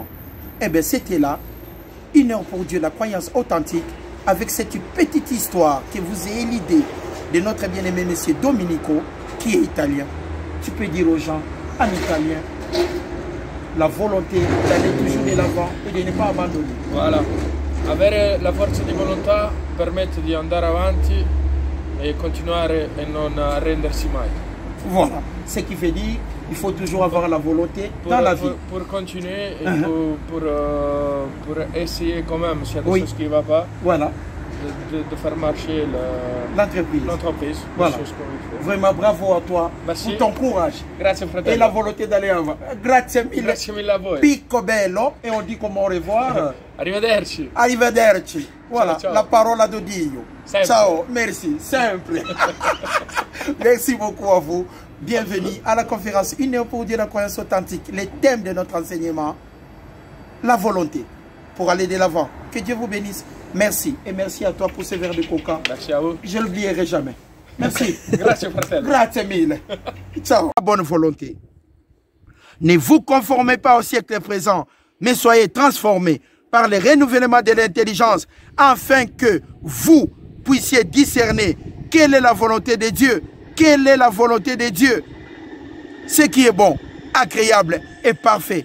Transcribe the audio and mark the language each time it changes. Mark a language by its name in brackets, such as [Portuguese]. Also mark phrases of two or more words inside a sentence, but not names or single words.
[French] Eh bien, c'était là, 1 heure pour Dieu, la croyance authentique, avec cette petite histoire que vous ayez l'idée de notre bien-aimé monsieur Domenico, qui est italien. Tu peux dire aux gens, en italien, la volonté d'aller toujours de l'avant et de ne pas abandonner. Voilà. [Italian] Avere la forza di volontà permette di andare avanti e continuare e non arrendersi mai. [French] Voilà. Ce qui veut dire il faut toujours avoir la volonté dans la vie. Pour continuer et pour essayer quand même, s'il y a des choses qui ne vont pas, voilà. de faire marcher l'entreprise. Voilà. Vraiment bravo à toi. Merci. Pour ton courage. [Italian] Grazie, fratello. [French] Et la volonté d'aller avant. [Italian] Grazie mille. Grazie mille a voi. Picco bello. [French] Et on dit comment au revoir. [Italian] Arrivederci. Arrivederci. Voilà, ciao, ciao. La parola de Dio. Sempre. Ciao, [French] merci. Simple. Merci beaucoup à vous. Bienvenue à la conférence 1 heure pour dire la croyance authentique. Les thèmes de notre enseignement, la volonté pour aller de l'avant. Que Dieu vous bénisse. Merci. Et merci à toi pour ce verre de coca. Merci à vous. Je ne l'oublierai jamais. Merci. [Italian] Grazie, fratello. Grazie mille. Ciao. [French] Bonne volonté. Ne vous conformez pas au siècle présent, mais soyez transformés par le renouvellement de l'intelligence, afin que vous puissiez discerner quelle est la volonté de Dieu. Quelle est la volonté de Dieu? Ce qui est bon, agréable et parfait.